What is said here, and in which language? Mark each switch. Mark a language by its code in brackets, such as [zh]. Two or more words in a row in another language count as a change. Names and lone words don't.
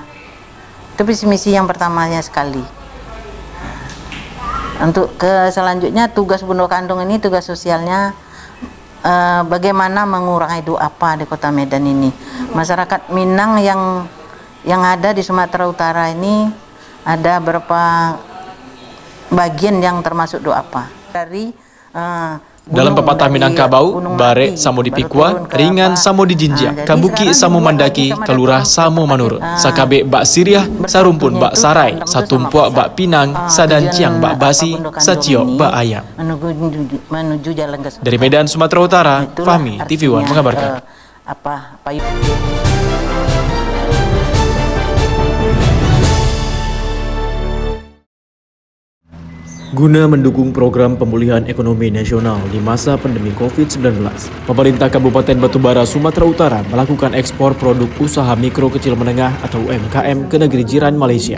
[id] Itu visi misi yang pertamanya sekali. Untuk selanjutnya tugas Bundo Kanduang ini, tugas sosialnya bagaimana mengurangi duafa di Kota Medan ini. Masyarakat Minang yang ada di Sumatera Utara ini ada beberapa bagian yang termasuk duafa. [min] Dalam pepatah Minangkabau, bare samo dipikwa, ringan samo dijinjak, kabuki samo mandaki, kalurah samo manurut, sakabe bak siriah, sarumpun bak sarai, satumpuak bak pinang, sadanciang bak basi, sacio bak ayam. [id] Dari Medan, Sumatera Utara, Fahmi, TV One mengabarkan. Guna mendukung program pemulihan ekonomi nasional di masa pandemi COVID-19, pemerintah Kabupaten Batubara, Sumatera Utara melakukan ekspor produk usaha mikro kecil menengah atau UMKM ke negeri jiran Malaysia.